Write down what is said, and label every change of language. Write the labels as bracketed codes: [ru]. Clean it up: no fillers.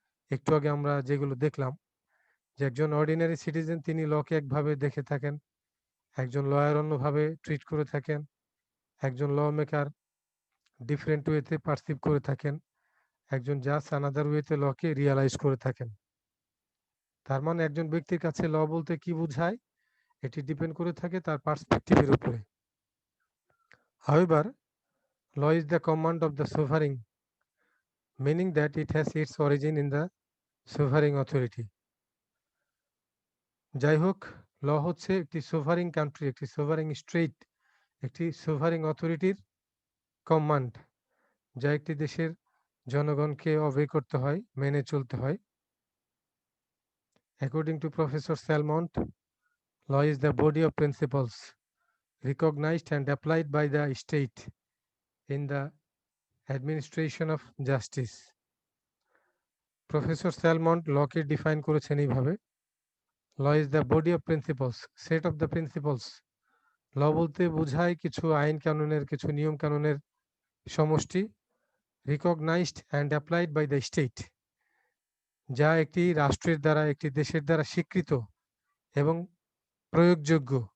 [bn] একটু আগে আমরা যেগুলো দেখলাম যে একজন অর্ডিনারি সিটিজেন তিনি লকে একভাবে দেখে থাকেন, একজন লয়ার অন্যভাবে ট্রিট করে থাকেন, একজন ল মেকার ডিফারেন্ট ওয়েতে পারসিভ করে থাকেন, একজন জাজ আনাদার ওয়েতে লকে রিয়ালাইজ করে থাকেন। তার মানে একজন ব্যক্তির কাছে ল বলতে কি বোঝায় এটি ডিপেন্ড করে থাকে তার পার্সপেক্টিভের উপরে। However, [en] Law is the command of the sovereign, meaning that it has its origin in the sovereign authority. [bn] যাই হোক, ল হচ্ছে একটি সোভারিং কান্ট্রি, একটি সোভারিং স্টেট, একটি সোভারিং অথরিটির কমান্ড, যা একটি দেশের জনগণকে অবেই করতে হয়, মেনে চলতে হয়। [en] According to Professor Salmont, law is the body of principles recognized and applied by the state in the administration of justice. [bn] Professor স্যালমন্ট লকে ডিফাইন করেছেন এইভাবে: [en] Law is the body of principles, set of the principles. [bn] ল বলতে বোঝায় কিছু আইন কানুনের, কিছু নিয়ম কানুনের সমষ্টি, [en] recognised and applied by the state, [bn] যা একটি রাষ্ট্রের দ্বারা, একটি দেশের দ্বারা স্বীকৃত এবং প্রয়োগযোগ্য।